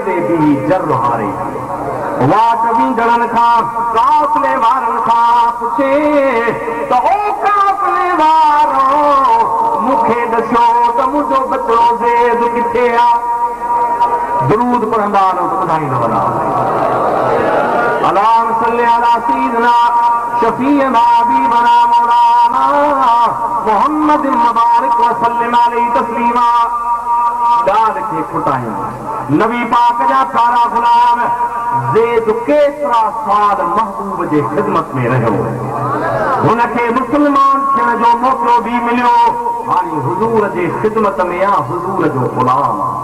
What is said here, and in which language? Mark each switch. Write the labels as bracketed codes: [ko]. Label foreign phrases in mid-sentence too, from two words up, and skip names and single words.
[sd] ते बि जर हारे वाट वींदड़नि खां काफ़िले वारनि खां पुछे त ओ काफ़िले वारो मूंखे ॾसो त मुंहिंजो बचड़ो ज़ैद किथे आहे दरूद पढ़ंदा न त ॿुधाईंदव [ar] اللهم صل على سيدنا شفيعنا حبيبنا مولانا محمد مبارك وسلم عليه تسليما [sd] ॻाल्हि खे खुटायूं नबी पाक जा प्यारा ग़ुलाम ज़ैद केतिरा साल महबूब जे ख़िदमत में रहियो हुनखे मुस्लमान थियण जो मौक़ो बि मिलियो हाणे हुज़ूर जे ख़िदमत में आहे हुज़ूर जो ग़ुलाम